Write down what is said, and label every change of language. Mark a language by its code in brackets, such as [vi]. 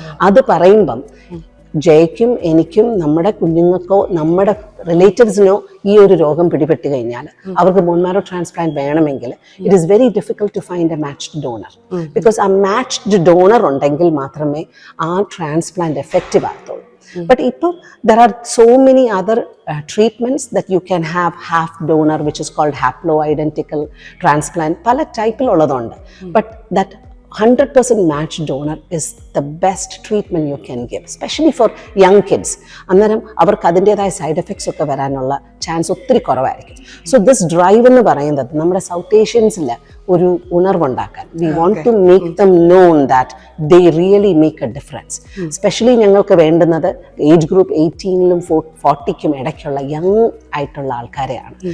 [ml] അത് പറയുമ്പം ജയ്ക്കും എനിക്കും നമ്മുടെ കുഞ്ഞുങ്ങൾക്കോ നമ്മുടെ റിലേറ്റീവ്സിനോ ഈ ഒരു രോഗം പിടിപെട്ട് കഴിഞ്ഞാൽ അവർക്ക് ബോൺ മാരോ ട്രാൻസ്പ്ലാന്റ് വേണമെങ്കിൽ [en] It is very difficult to find a matched donor. [ml] Because ആ മാച്ച്ഡ് ഡോണർ ഉണ്ടെങ്കിൽ മാത്രമേ ആ transplant effective ആകത്തുള്ളൂ. [en] But there are so many other treatments that you can have half donor, which is called haploidentical transplant. [ml] Pala type ulladonde. [en] But that 100% matched donor is the best treatment you can give, especially for young kids. [ml] അന്നേരം അവർക്ക് അതിൻ്റെതായ side effects ഒക്കെ വരാനുള്ള chance ഒത്തിരി കുറവായിരിക്കും. So this drive എന്ന് പറയുന്നത് നമ്മുടെ സൗത്ത് ഏഷ്യൻസിൽ ഒരു ഉണർവുണ്ടാക്കാൻ, [en] We want to make them known that they really make a difference. [ml] Specially ഞങ്ങൾക്ക് വേണ്ടുന്നത് ഏജ് ഗ്രൂപ്പ് 18-ലും 40-ക്കും ഇടയ്ക്കുള്ള യങ് ആയിട്ടുള്ള ആൾക്കാരെയാണ്.